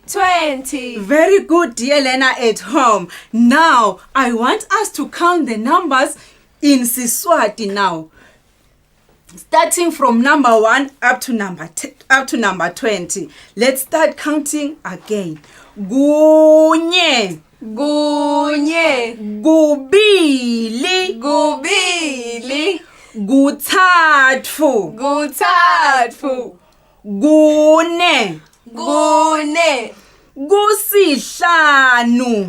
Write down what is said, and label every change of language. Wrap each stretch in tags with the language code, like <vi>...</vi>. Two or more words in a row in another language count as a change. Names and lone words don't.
<en>20. Very good, dear learner at home. Now, I want us to count the numbers in Siswati now. Starting from number 1 up to number 20. Let's start counting again.</en> <ss>Gunye, Gunye, gubili, gubili, guthathu, guthathu, gune, gune, gusihlanu,</ss>